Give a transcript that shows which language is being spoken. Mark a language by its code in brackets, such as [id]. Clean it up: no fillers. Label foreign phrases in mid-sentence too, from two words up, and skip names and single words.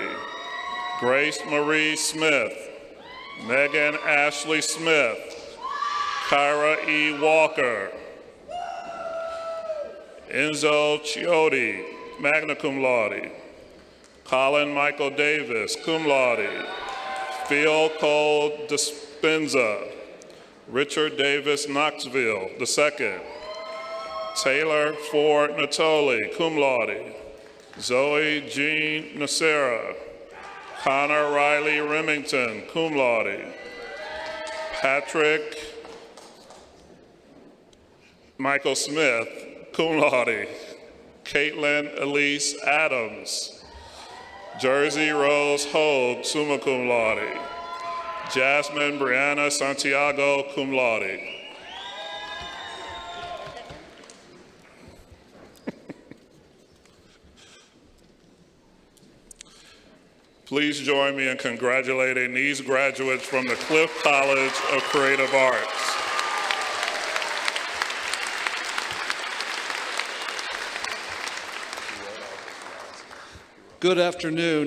[en] Grace Marie Smith. Megan Ashley Smith. Kyra E. Walker. Enzo Chiotti, [la] magna cum laude. [en] Colin Michael Davis, [la] cum laude. [en] Phil Cole Dispenza. Richard Davis Knoxville II. Taylor Ford Natoli, [la] cum laude. [en] Zoe Jean Nacera. Connor Riley Remington, [la] cum laude. [en] Patrick Michael Smith, [la] cum laude. [en] Caitlin Elise Adams. Jersey Rose Hogue, [la] summa cum laude. [en] Jasmine Brianna Santiago, [la] cum laude. [en] Please join me in congratulating these graduates from the Cliff College of Creative Arts. Good afternoon.